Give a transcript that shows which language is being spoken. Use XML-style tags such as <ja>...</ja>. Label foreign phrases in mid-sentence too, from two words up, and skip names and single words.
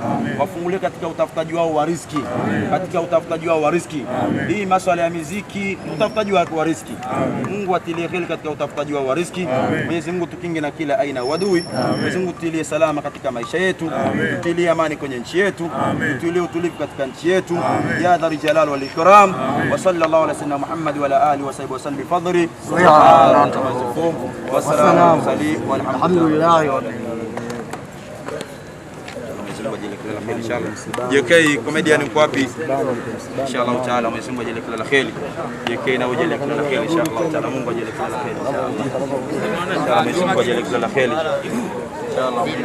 <sw>Wafungulie katika utafutaji wao wa riziki. Katika utafutaji wao wa riziki. Hii masuala ya muziki, utafutaji wa riziki. Mungu atilie kheri katika utafutaji wa riziki. Mwenyezi Mungu tukinge na kila aina wadui. Mwenyezi Mungu tutie salama katika maisha yetu. Tutie amani kwenye nchi yetu. Tutie utulivu katika nchi yetu.</sw> <ar>يا ذا الجلال والإكرام. وصلى الله على سيدنا محمد وعلى آله وصحبه وسلم بفضل. والسلام عليكم والحمد لله.</ar> <sw>JK comedian uko wapi?</sw> <ar>إن شاء الله تعالى</ar> <sw>Mwenyezi Mungu ajalie kila la kheri. JK na ajalie kila la kheri</sw> <ar>إن شاء الله تعالى.</ar> <sw>Mungu ajalie kila la kheri inshallah. Mwenyezi Mungu ajalie kila la kheri inshallah.</sw>